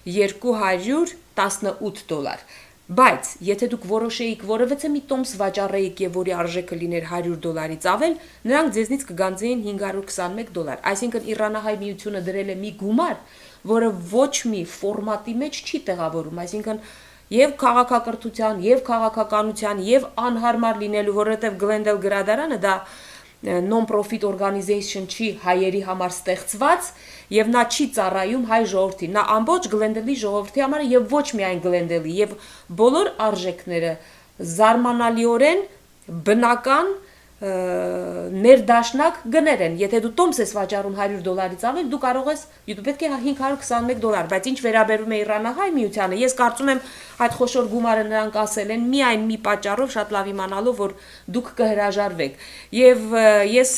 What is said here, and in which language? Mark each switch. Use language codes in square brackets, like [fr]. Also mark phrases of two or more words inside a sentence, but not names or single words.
[hy] $218։ Բայց եթե դուք որոշեիք որևէ մի տոմս վաճառեիք եւ որի արժեքը լիներ $100-ից ավել, նրանք ձեզնից կգանձեին $521։ Այսինքն Իրանահայ միությունը դրել է մի գումար, որը ոչ մի ֆորմատի մեջ չի տեղավորում, այսինքն եւ քաղաքակրթության, եւ քաղաքականության, եւ անհարմար լինելու, որովհետեւ Glendale գրադարանը դա [en] non-profit organization [hy] չի հայերի համար ստեղծված եւ նա չի ծառայում հայ ժողովրդին, նա ամբողջ Glendale-ի ժողովրդի համար է եւ ոչ միայն Glendale-ի եւ բոլոր արժեքները զարմանալիորեն բնական ներդաշնակ գներ են, եթե դու տոմս ես վաճառում $100-ից ավել, դու կարող ես, դու պետք է $521, բայց ինչ վերաբերում է Իրանահայ միությանը, ես կարծում եմ այդ խոշոր գումարը նրանք ասել են միայն մի պատճառով շատ լավ իմանալով, որ դուք կհրաժարվեք, եւ ես